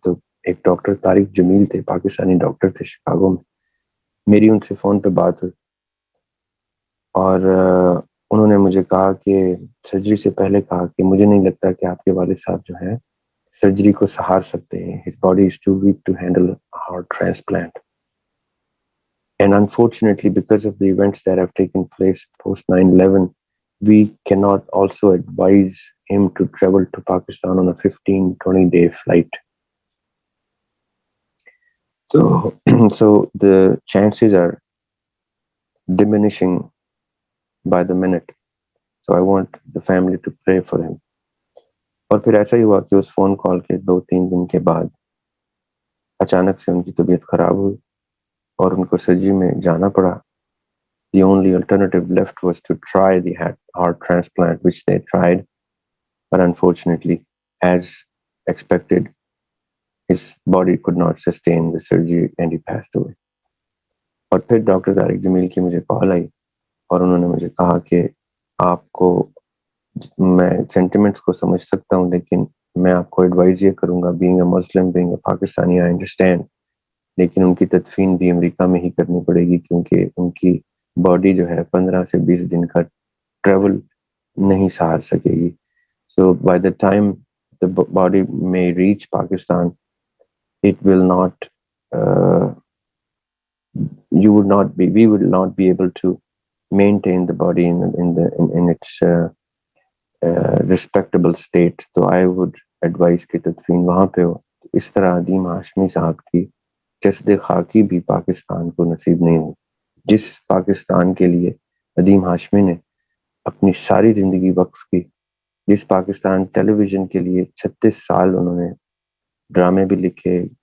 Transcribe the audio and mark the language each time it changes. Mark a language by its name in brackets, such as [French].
[Urdu] تو ایک ڈاکٹر طارق جمیل تھے، پاکستانی ڈاکٹر تھے شکاگو میں، میری ان سے فون پہ بات ہوئی اور انہوں نے مجھے کہا کہ سرجری سے پہلے کہا کہ مجھے نہیں لگتا کہ آپ کے والد صاحب جو ہیں سرجری کو سہار سکتے ہیں. [English] his body is too weak to handle a heart transplant, and unfortunately because of the events that have taken place post 9/11 we cannot also advise him to travel to Pakistan on a 15-20 day flight. So the chances are diminishing by the minute, so I want the family to pray for him. [Urdu] اور پھر ایسا ہی ہوا کہ اس phone call کے 2-3 دن کے بعد اچانک سے ان کی طبیعت خراب ہوئی اور ان کو سرجری میں جانا پڑا. [English] The only alternative left was to try the heart transplant, which they tried, but unfortunately, as expected, his body could not sustain the surgery and he passed away. [Urdu] اور پھر ڈاکٹر طارق جمیل کی مجھے کال آئی اور انہوں نے مجھے کہا کہ آپ کو، میں سینٹیمنٹس کو سمجھ سکتا ہوں لیکن میں آپ کو ایڈوائز یہ کروں گا، [English] being a Muslim, being a Pakistani, I understand, [Urdu] لیکن ان کی تدفین بھی امریکہ میں ہی کرنی پڑے گی کیونکہ ان کی باڈی جو ہے 15 سے 20 دن کا ٹریول نہیں سہار سکے گی. [English] So by the time the body میں reach Pakistan it will not we would not be able to maintain the body in its respectable state. [Urdu] تو [English] I would advise [Urdu] کہ تدفین وہاں پہ ہو. اس طرح عدیم ہاشمی صاحب کی جسد خاکی بھی پاکستان کو نصیب نہیں ہوئی، جس پاکستان کے لیے عدیم ہاشمی نے اپنی ساری زندگی وقف کی، جس پاکستان ٹیلی ویژن کے لیے 36 سال انہوں نے ڈرامے بھی لکھے،